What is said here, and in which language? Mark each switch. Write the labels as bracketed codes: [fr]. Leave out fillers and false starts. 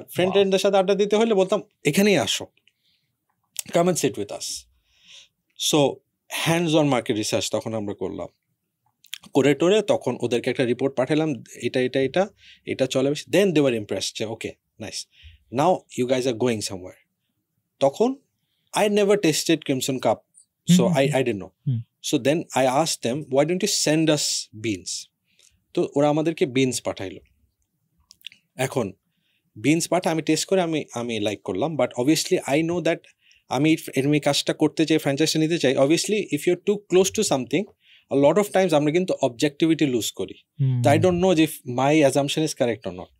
[bn] আর ফ্রেন্ডদের সাথে আড্ডা দিতে হলে বলতাম এখানেই আসো, [en] Come and sit with us. [bn] So hands on market research তখন আমরা করলাম, করে টোরে তখন ওদেরকে একটা রিপোর্ট পাঠালাম, এটা চলে বেশি। [en] Then they were impressed যে okay nice, now you guys are going somewhere. তখন I never tasted Crimson Cup, so I didn't know. So then I asked them, why don't you send us beans? [bn] তো ওরা আমাদেরকে beans পাঠাইলো। এখন beans আমি test করে আমি like করলাম, [en] but obviously I know that [bn] আমি কাজটা করতে চাই, ফ্র্যাঞ্চাইজি নিতে চাই। [en] obviously if you are too close to something, a lot of times [bn] আমরা কিন্তু অবজেক্টিভিটি লুজ করি। [en] তো I don't know if my assumption is correct or not,